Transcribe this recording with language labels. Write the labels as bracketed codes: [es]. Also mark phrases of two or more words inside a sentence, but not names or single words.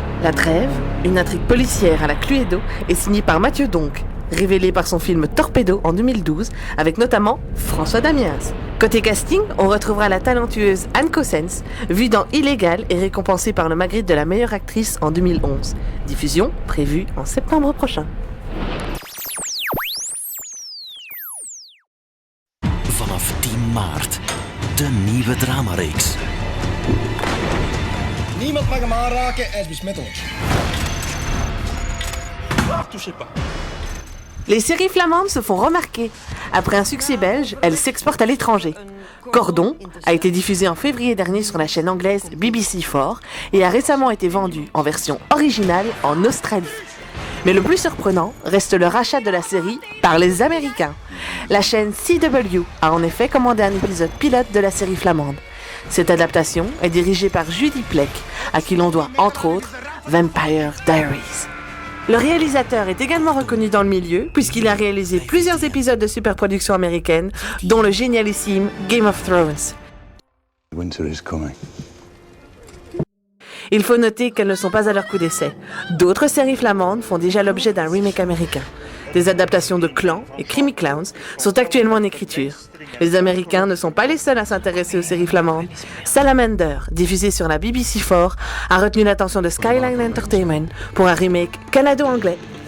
[fr] La Trêve, une intrigue policière à la Cluedo, est signée par Mathieu Donck, révélé par son film Torpedo en 2012, avec notamment François Damiens. Côté casting, on retrouvera la talentueuse Anne Cossens, vue dans Illégal et récompensée par le Magritte de la meilleure actrice en 2011. Diffusion prévue en septembre prochain. [nl] Vanaf 10 maart, de nieuwe dramareeks. Niemand mag hem aanraken, hij is besmet ons. [fr] Touchez pas. Les séries flamandes se font remarquer. Après un succès belge, elles s'exportent à l'étranger. Cordon a été diffusé en février dernier sur la chaîne anglaise BBC4 et a récemment été vendu en version originale en Australie. Mais le plus surprenant reste le rachat de la série par les Américains. La chaîne CW a en effet commandé un épisode pilote de la série flamande. Cette adaptation est dirigée par Judy Plec, à qui l'on doit entre autres Vampire Diaries. Le réalisateur est également reconnu dans le milieu, puisqu'il a réalisé plusieurs épisodes de superproduction américaine, dont le génialissime Game of Thrones. [en] Winter is coming. [fr] Il faut noter qu'elles ne sont pas à leur coup d'essai. D'autres séries flamandes font déjà l'objet d'un remake américain. Des adaptations de Clan et Creamy Clowns sont actuellement en écriture. Les Américains ne sont pas les seuls à s'intéresser aux séries flamandes. Salamander, diffusé sur la BBC4, a retenu l'attention de Skyline Entertainment pour un remake canado-anglais.